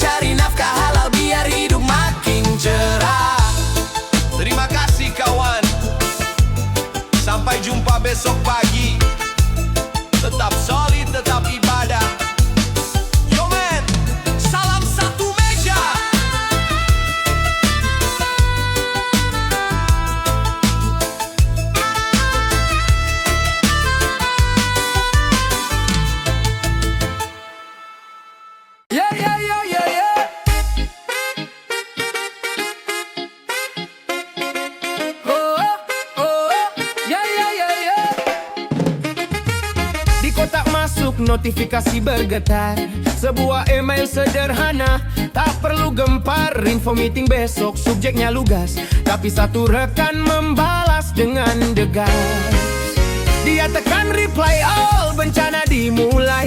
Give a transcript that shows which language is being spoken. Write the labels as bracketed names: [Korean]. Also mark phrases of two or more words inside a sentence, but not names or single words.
[Indonesian] Cari nafkah halal biar hidup makin cerah. Terima kasih kawan. Sampai jumpa besok pagi. Tetap solid, tetap ibadah. [English] Yo man, [Indonesian] salam satu meja. Yeah, yeah, yeah, yeah, yeah. Oh, oh, oh, yeah, yeah, yeah, yeah. Di kotak masuk notifikasi bergetar. Sebuah email sederhana, tak perlu gempar. Info meeting besok, subjeknya lugas. Tapi satu rekan membalas dengan degas. Dia tekan [English] reply all, [Indonesian] bencana dimulai.